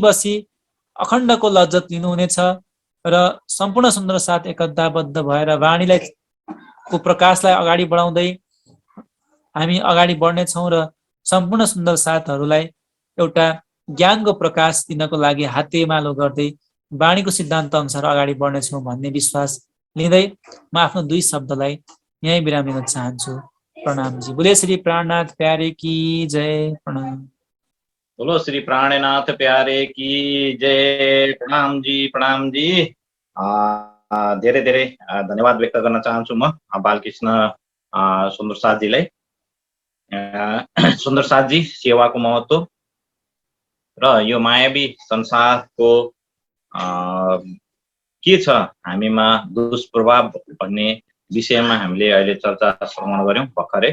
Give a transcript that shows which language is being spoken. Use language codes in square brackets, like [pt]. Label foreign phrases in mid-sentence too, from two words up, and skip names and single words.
[ne] अखण्डको लज्जत लिनुहुनेछ र सम्पूर्ण सुन्दर साथ एकताबद्ध भएर वाणीलाई को प्रकाशलाई अगाडि बढाउँदै हामी अगाडि बढ्नेछौँ र सम्पूर्ण सुन्दर साथहरूलाई एउटा ज्ञानको प्रकाश दिनको लागि हातेमालो गर्दै वाणीको सिद्धान्त अनुसार अगाडि बढ्नेछौँ भन्ने विश्वास लिँदै म आफ्नो दुई शब्दलाई यही विराम दिन चाहन्छु। प्रणाम जी। [hi] बोले श्री प्राणनाथ प्यारे की जय। [ne] प्रणाम। [hi] बोलो श्री प्राणनाथ प्यारे की जय। [ne] प्रणाम जी, प्रणाम जी। धेरै धेरै धन्यवाद व्यक्त गर्न चाहन्छु म बालकृष्ण सुन्दर साथजीलाई। सुन्दर साथजी, सेवाको महत्त्व र यो मायावी संसारको के छ हामीमा दुष्प्रभाव भन्ने विषयमा हामीले अहिले चर्चा श्रवण गर्यौं भर्खरै।